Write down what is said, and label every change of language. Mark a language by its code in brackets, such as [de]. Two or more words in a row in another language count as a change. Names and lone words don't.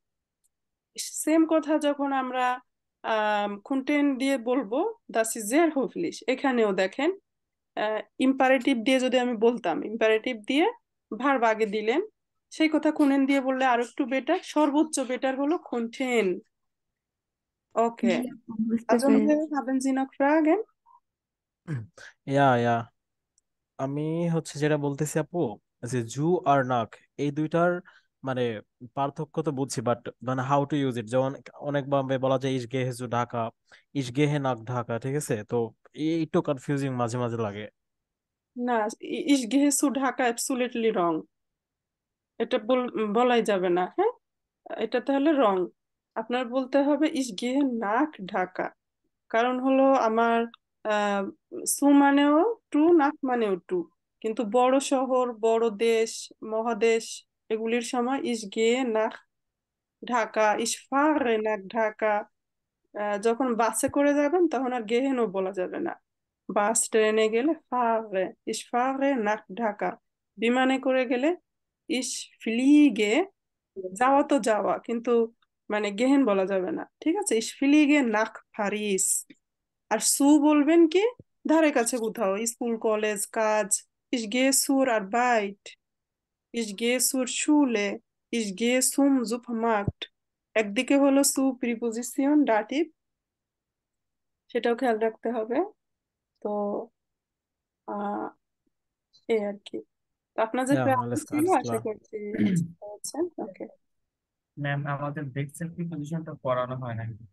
[bn] সেম কথা যখন আমরা খুনটেন দিয়ে বলবো [de] das ist sehr höflich, [bn] এখানেও দেখেন ইম্পারেটিভ দিয়ে যদি আমি বলতাম, ইম্পারেটিভ দিয়ে ভার্ব আগে দিলেন, সেই কথা খুনেন দিয়ে বললে আরো একটু বেটার, সর্বোচ্চ বেটার হলো খুনটেন। ওকে, জি আপু বুঝতে also পেরেছি। [de] haben Sie noch Fragen? [bn] ইয়া ইয়া আমি হচ্ছে যেটা বলতেছি আপু, যে জু আর নাক এই দুইটার মানে পার্থক্য তো বুঝছি, বাট মানে [en] how to use it, [bn] যেমন অনেক ভাবে বলা যায় [de] ich gehe zu ঢাকা, ich gehe nach ঢাকা, [bn] ঠিক আছে? তো এই একটু কনফিউজিং মাঝে মাঝে লাগে। না, [de] ich gehe zu ঢাকা [en] absolutely wrong. [bn] এটা বলাই যাবে না। হ্যাঁ, এটা তাহলে রং। আপনার বলতে হবে [de] ich gehe nach ঢাকা। [bn] কারণ হলো আমার আহ সু মানেও টু, নাক মানেও টু। কিন্তু বড় শহর, বড় দেশ, মহাদেশ, এগুলির সময় [de] ich gehe nach ঢাকা, ich fahre nach ঢাকা। [bn] যখন বাসে করে যাবেন তখন আর গেহেনও বলা যাবে না। বাস ট্রেনে গেলে ফাহরে, [de] ich fahre nach ঢাকা। [bn] বিমানে করে গেলে [de] ich fliege, [bn] যাওয়া তো যাওয়া, কিন্তু মানে গেহেন বলা যাবে না। ঠিক আছে, [de] ich fliege nach Paris। [bn] আর সু বলবেন কি ধারে কাছে কোথাও, স্কুল কলেজ কাজ, [de] ich gehe zur Arbeit, ich gehe zur Schule, ich gehe zum Supermarkt। [bn] একদিকে হলো সু প্রিপোজিশন ডাটিভ, সেটাও খেয়াল রাখতে হবে। তো আহ এই আর কি। তো আপনার যে ইয়া প্ল্যান alles ছিল alles আশা klar. করছি বুঝতে পারছেন। ওকে, ম্যাম আমাদের [en] basic preposition [bn] পড়ানো হয় না।